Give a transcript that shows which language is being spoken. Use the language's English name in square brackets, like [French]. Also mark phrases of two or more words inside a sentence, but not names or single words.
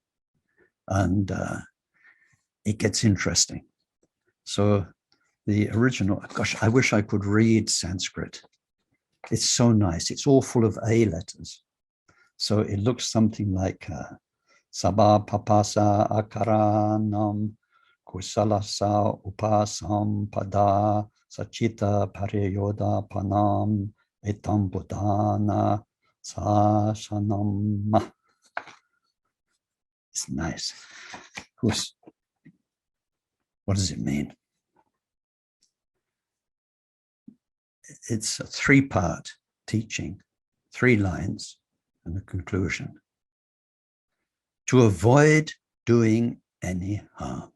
[English] And it gets interesting. So the original, gosh, I wish I could read Sanskrit. It's so nice. It's all full of A letters. So it looks something like [Pali] Sabha papasa akaranam kusalasa upasam pada sachita pariyoda panam etam buddhana sasanam. [English] It's nice. What does it mean? It's a three-part teaching, 3 lines and a conclusion. To avoid doing any harm.